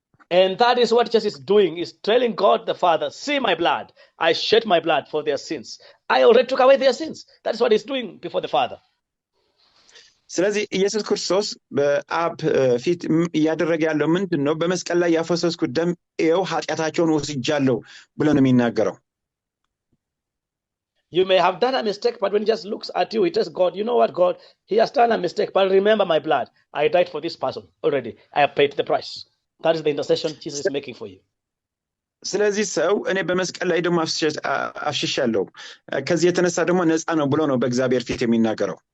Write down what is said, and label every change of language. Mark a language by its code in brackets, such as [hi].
[en] And that is what Jesus is doing, is telling God the Father, see my blood. I shed my blood for their sins. I already took away their sins. That is what he's doing before the Father. [am] ስለዚህ ኢየሱስ ክርስቶስ በአብ ፊት እያደረገ ያለው ምንድነው? በመስቀል ላይ ያፈሰስኩት ደም ይኸው ኃጢአታቸውን ወስጃለሁ ብሎ ነው የሚናገረው። [en] You may have done a mistake, but when he just looks at you, he tells God, you know what, God, he has done a mistake, but remember my blood. I died for this person already. I have paid the price. That is the intercession Jesus is making for you. [am] ስለዚህ ሰው እኔ በመስቀል ላይ ደግሞ አፍሽሻለሁ ከዚህ የተነሳ ደግሞ ነፃ ነው ብሎ ነው በእግዚአብሔር ፊት የሚናገረው።